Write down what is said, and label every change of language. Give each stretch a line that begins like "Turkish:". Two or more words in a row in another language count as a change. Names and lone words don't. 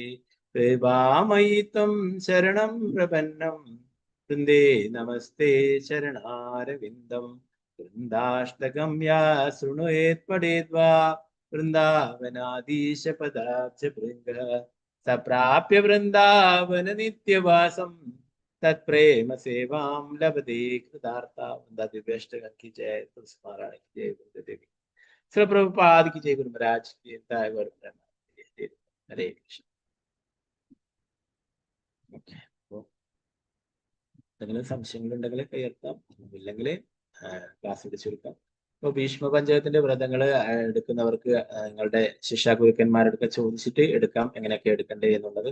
Sanskrit: कृपामयि त्वं शरणं प्रपन्नम् वृन्दे नमस्ते चरणारविन्दम् वृन्दाष्टकं या शृणुयात् पठेद्वा वृन्दावनाधीश पदाब्जभृङ्गः स प्राप्य वृन्दावन नित्यवासम् तत्प्रेम सेवां लभते कृतार्था।
Hindi: वृंदा दिव्याष्टकम की जय, तुलसी महारानी की जय, वृंदा देवी श्री प्रभुपाद की जय, गुरु महाराज की जय, हरे कृष्ण.
Malayalam: എന്തെങ്കിലും സംശയങ്ങളുണ്ടെങ്കിൽ കയർത്താം, ഇല്ലെങ്കിൽ ക്ലാസ് ചുരുക്കാം. ഇപ്പോൾ ഭീഷ്മ പഞ്ചകത്തിന്റെ വ്രതങ്ങൾ എടുക്കുന്നവർക്ക് നിങ്ങളുടെ ശിക്ഷാഗുരുക്കന്മാരെടുക്കെ ചോദിച്ചിട്ട് എടുക്കാം, എങ്ങനെയൊക്കെ എടുക്കണ്ടേ എന്നുള്ളത്.